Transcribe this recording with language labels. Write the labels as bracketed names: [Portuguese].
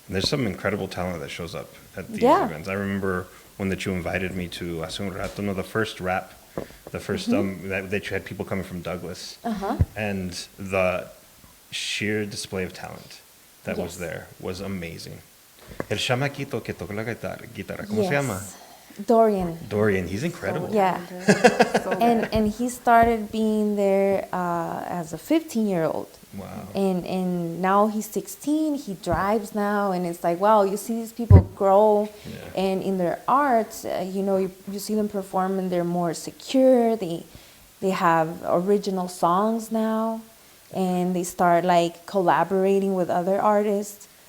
[English] There's some incredible talent that shows up at these events. I remember one that you invited me to, [Spanish] hace un rato, [English] the first rap, the first that you had people coming from Douglas. And the sheer display of talent that was there was amazing. [Spanish] El chamaquito que toca la guitarra, ¿cómo se llama? [English] Dorian, he's incredible. Yeah. And he started being there as a 15-year-old. Wow. And now he's 16, he drives now, and it's like, wow, you see these people grow, and in their art, you see them perform and they're more secure, they have original songs now, and they start like collaborating with other artists.